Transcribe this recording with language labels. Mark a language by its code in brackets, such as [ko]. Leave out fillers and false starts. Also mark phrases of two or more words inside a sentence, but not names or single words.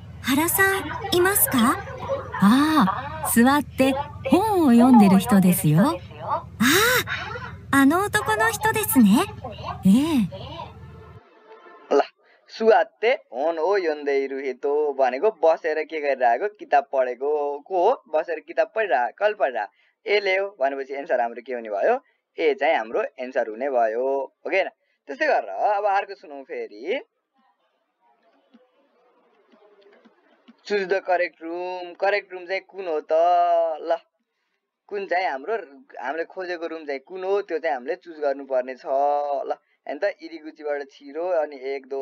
[ja] 原さんいますか？ああ、座って本を読んでる人ですよ。ああ、あの男の人ですね。ええ。 [ne] ल [ja] 座って本を読んでる人 [ne] भनेको बसेर के गरिरहेको किताब पढेको को हो बसेर किताब पढिरहेको कल पढिरहेको एले हो भनेपछि एन्सर हाम्रो के हुने भयो ए चाहिँ हाम्रो एन्सर हुने भयो ओके न त्यस्तै गरेर अब अर्को सुनौं फेरि [en] choose the correct room [ne] चाहिँ कुन हो त ल कुन चाहिँ हामीले खोजेको रुम चाहिँ कुन हो त्यो चाहिँ हामीले चुज गर्नुपर्ने छ ल हैन त इरिगुचीबाट छिरो अनि 1 2